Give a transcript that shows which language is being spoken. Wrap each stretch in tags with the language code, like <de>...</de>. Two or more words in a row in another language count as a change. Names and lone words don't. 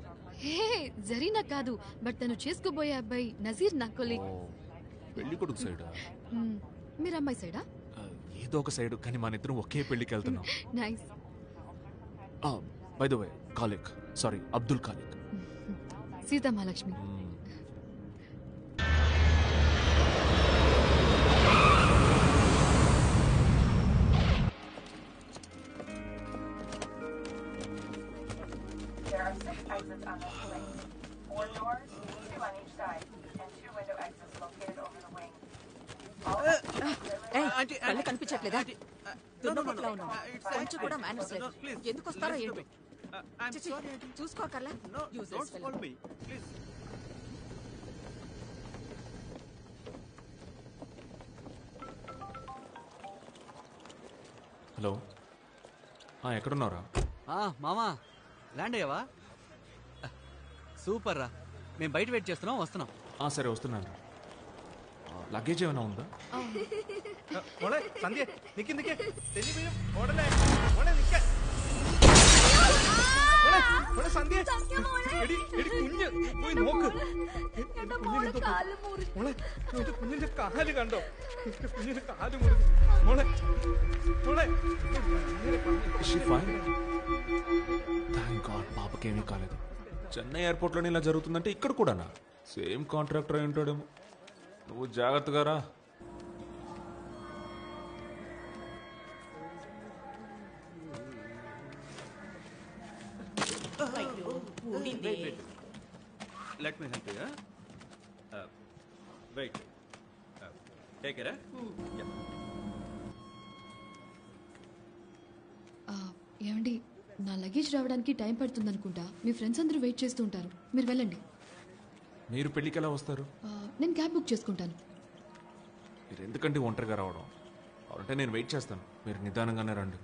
<te>హే, జరీనా కాదు, బట్ తను చేసుకోబోయే అబ్బాయి నజీర్ నా కొలీగ్. పెళ్లి కొడుకు సైడా? మీరు అమ్మాయి సైడా? ఏదో ఒక సైడ్, కానీ మన ఇద్దరం ఒకే పెళ్లికి వెళ్తున్నాం. నైస్.</te> <en>by the way,</en> <te>కాలిక్, సారీ, అబ్దుల్ కాలిక్. సీతా మహాలక్ష్మి.</te> <en>There are 6 exits on this plane. 4 doors, 2 on each side, and 2 window exits located over the wing.</en> <te>కళ్ళు కనిపించట్లేదా? దున్నపోతులా ఉన్నావు. కొంచెం కూడా మేనర్స్ లేదు. ఎందుకు వస్తారో ఏంటో. చూసుకోకర్లా. హలో, ఎక్కడున్నారా? మామా, ల్యాండ్ అయ్యావా? సూపర్ రా, మేము బయట వెయిట్ చేస్తున్నాం, వస్తున్నాం. సరే వస్తున్నాను. లగేజ్ ఏమైనా ఉందా?</te> <ml>മോളെ സന്ധ്യ നിക്ക് നിക്ക് തെന്നി വീഴും ഓടല്ലേ മോളെ നിക്ക മോളെ മോളെ സന്ധ്യ എടി എടി കുഞ്ഞ് പോയി നോക്ക് മോളെ എന്റെ കുഞ്ഞിന്റെ കാല് കണ്ടോ എന്റെ കുഞ്ഞിന്റെ കാല് മുറിഞ്ഞു മോളെ മോളെ</ml> <te>పాపకేమీ కాలేదు. చెన్నై ఎయిర్పోర్ట్లోనే ఇలా జరుగుతుందంటే ఇక్కడ కూడానా? సేమ్ కాంట్రాక్టర్ అయి ఉంటాడేమో. నువ్వు జాగ్రత్తగా రా.</te> <en>Let me help you. Wait. Take it. Yeah.</en> <te>ఏమండి నా లగేజ్ రావడానికి టైం పడుతుంది అనుకుంటా. మీ ఫ్రెండ్స్ అందరూ వెయిట్ చేస్తూ ఉంటారు, మీరు వెళ్ళండి. మీరు పెళ్ళికి ఎలా వస్తారు? నేను క్యాబ్ బుక్ చేసుకుంటాను. మీరు ఎందుకంటే ఒంటరిగా రావడం? అంటే నేను వెయిట్ చేస్తాను, మీరు నిదానంగానే రండి.</te>